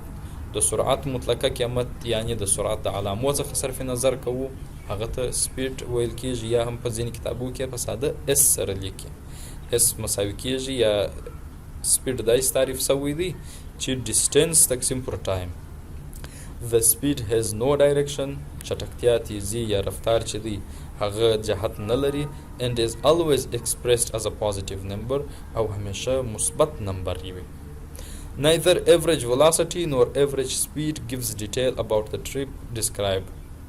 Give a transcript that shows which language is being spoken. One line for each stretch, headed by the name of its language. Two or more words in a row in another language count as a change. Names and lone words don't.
Pashto: د سرعت مطلقه قیمت یعنی د سرعت د علامو څخه صرف نظر کوو هغه ته سپیډ ویل کیږي، یا هم په ځینې کتابو کې په ساده اس سره لیکي. اس مساوي کیږي یا سپیډ داسې تعریف شوی دی چې ډیسټنس تقسیم پر ټایم.
English: The speed has no direction.
Pashto: چټکتیا، تیزی یا رفتار چې دی هغه جهت نه لري
English: and is always expressed as a positive number
Pashto: او همیشه مثبت نمبر وي.
English: Neither average velocity nor average speed gives detail about the trip described.